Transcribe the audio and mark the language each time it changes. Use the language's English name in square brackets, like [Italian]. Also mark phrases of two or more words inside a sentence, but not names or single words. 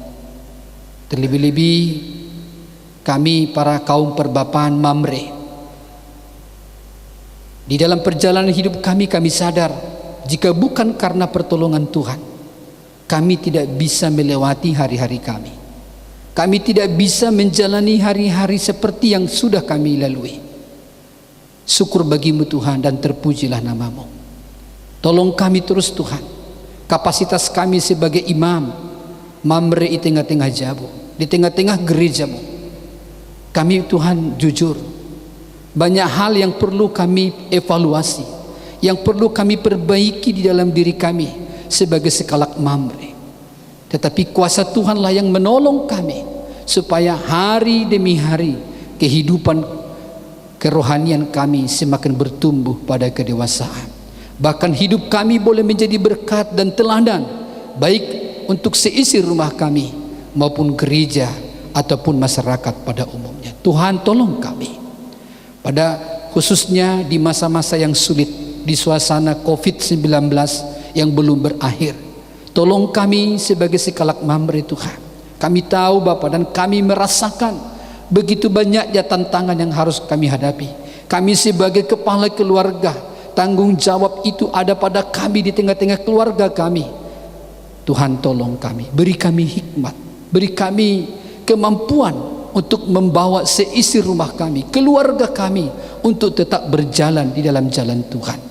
[Indonesian] Terlebih-lebih kami para kaum perbapaan Mamre, di dalam perjalanan hidup kami sadar jika bukan karena pertolongan Tuhan, kami tidak bisa melewati hari-hari kami. Kami tidak bisa menjalani hari-hari seperti yang sudah kami lalui. Syukur bagi-Mu Tuhan dan terpujilah nama-Mu. Tolong kami terus Tuhan. Kapasitas kami sebagai imam, mamre di tengah-tengah jabu, di tengah-tengah gerejamu. Kami Tuhan jujur, banyak hal yang perlu kami evaluasi, yang perlu kami perbaiki di dalam diri kami sebagai sekalak mamre. Tetapi kuasa Tuhanlah yang menolong kami supaya hari demi hari kehidupan kerohanian kami semakin bertumbuh pada kedewasaan. Bahkan hidup kami boleh menjadi berkat dan teladan, baik untuk seisi rumah kami maupun gereja ataupun masyarakat pada umumnya. Tuhan tolong kami, pada khususnya di masa-masa yang sulit, di suasana COVID-19 yang belum berakhir. Tolong kami sebagai sekalak mamre Tuhan. Kami tahu Bapa, dan kami merasakan begitu banyaknya tantangan yang harus kami hadapi. Kami sebagai kepala keluarga, tanggung jawab itu ada pada kami di tengah-tengah keluarga kami. Tuhan tolong kami, beri kami hikmat, beri kami kemampuan untuk membawa seisi rumah kami, keluarga kami untuk tetap berjalan di dalam jalan Tuhan.